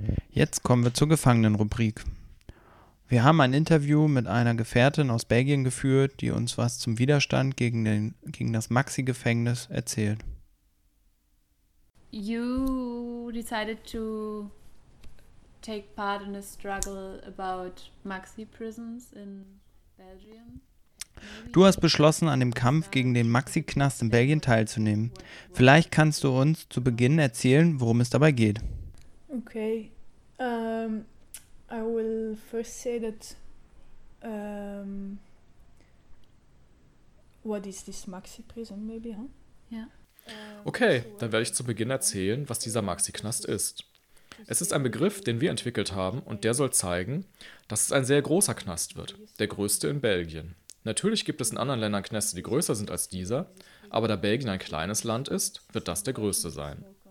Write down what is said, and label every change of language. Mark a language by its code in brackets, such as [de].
[de] Jetzt kommen wir zur Gefangenenrubrik. Wir haben ein Interview mit einer Gefährtin aus Belgien geführt, die uns was zum Widerstand gegen das Maxi-Gefängnis erzählt. [en] You decided to take part in a struggle about Maxi-Prisons in Belgium? [de] Du hast beschlossen, an dem Kampf gegen den Maxi-Knast in Belgien teilzunehmen. Vielleicht kannst du uns zu Beginn erzählen, worum es dabei geht. [en] Okay, I will first say that what is this Maxi-Prison maybe, huh? Yeah. [de] Okay, dann werde ich zu Beginn erzählen, was dieser Maxi-Knast ist. Es ist ein Begriff, den wir entwickelt haben und der soll zeigen, dass es ein sehr großer Knast wird, der größte in Belgien. Natürlich gibt es in anderen Ländern Knäste, die größer sind als dieser, aber da Belgien ein kleines Land ist, wird das der größte sein.